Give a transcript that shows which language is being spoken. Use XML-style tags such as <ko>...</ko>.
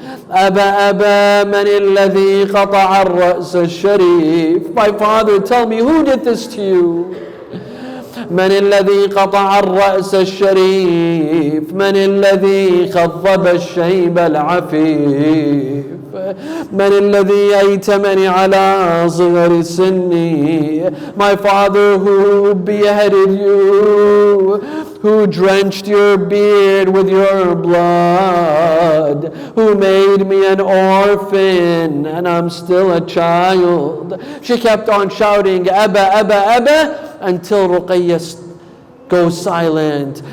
<ar>أبا من الذي قطع الرأس الشريف.</ar> <en>My father, tell me, who did this to you?</en> <ar>من الذي قطع الرأس الشريف من الذي خضب الشيب العفيف من الذي أيتمني على صغر سني.</ar> <en>My father, who beheaded you, who drenched your beard with your blood, who made me an orphan and I'm still a child. She kept on shouting Abba until Ruqayya goes silent.</en>